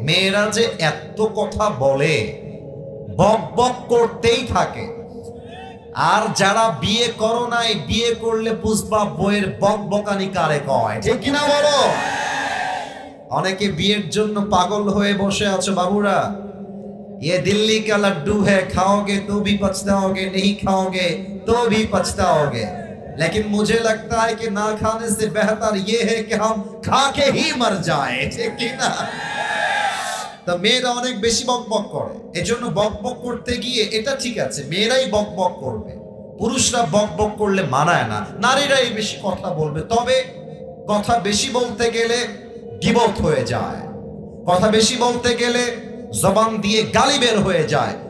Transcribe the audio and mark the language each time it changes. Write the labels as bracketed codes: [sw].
[bn] মেয়েরা যে এত কথা বলে, বক বক করতেই থাকে। আর যারা বিয়ে করো নাই, বিয়ে করলে বুঝবা বইয়ের বক বকানি কারে কয়, ঠিক কিনা বলো? অনেকে বিয়ের জন্য পাগল হয়ে বসে আছো বাবুরা। [hi] ये दिल्ली का लड्डू है, खाओगे तो भी पछताओगे, नहीं खाओगे तो भी पछताओगे। लेकिन मुझे लगता है कि ना खाने से बेहतर ये है कि हम खा के ही मर जाए, ठीक ना? [bn] তো মেয়েরা অনেক বেশি বকবক করে, এজন্য বকবক করতে গিয়ে এটা ঠিক আছে, মেয়েরাই বকবক করবে, পুরুষরা বকবক করলে মানায় না, নারীরাই বেশি কথা বলবে। তবে কথা বেশি বলতে গেলে গীবত হয়ে যায়, কথা বেশি বলতে গেলে জবান দিয়ে গালি বের হয়ে যায়।